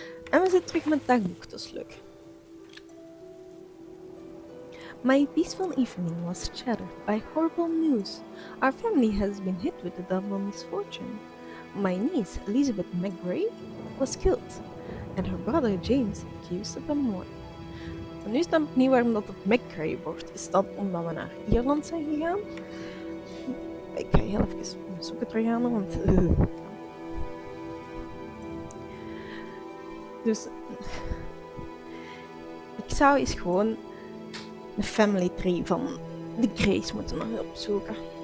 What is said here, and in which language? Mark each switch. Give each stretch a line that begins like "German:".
Dutch: En we zitten terug met het dagboek, dat is leuk.
English: My peaceful evening was shattered by horrible news. Our family has been hit with a double misfortune. My niece, Elizabeth McGray, was killed, and her brother James accused of
Dutch: vermoord. En nu snap ik niet waarom dat het McGray wordt. Is dat omdat we naar Ierland zijn gegaan? Ik ga heel even zoeken terug aan, want... Dus... Ik zou eens gewoon de family tree van de Grays moeten nog opzoeken.